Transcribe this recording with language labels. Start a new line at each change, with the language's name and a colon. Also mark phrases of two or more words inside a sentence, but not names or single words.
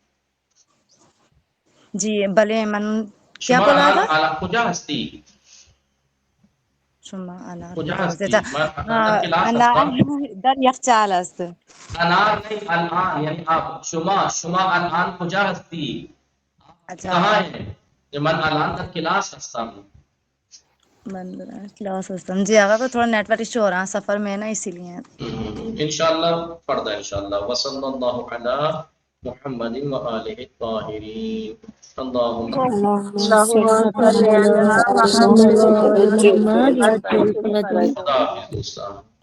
Persian: جی بله من کیا شما
Urdu: بولا
Persian: الان
Urdu: تھا؟
Persian: کجا هستی؟ شما انار کجا کجا هستی؟ هستی؟ من در کلاس انار هستم. در یخچال است. انار نہیں الان یعنی آپ شما الان کجا هستی؟
Urdu: اچھا کہاں ہے؟
Persian: من الان در کلاس هستم. من کلاس هستم.
Urdu: جی آقا کو تھوڑا نیٹ ورک ایشو ہو رہا ہے سفر میں نا اسی لیے.
Arabic: انشاءاللہ
Urdu: پڑھ دیں
Arabic: انشاءاللہ. وصلی اللہ علی محمد و آلہ الطاہرین.
Persian: اللہم خدا حافظ دوستان.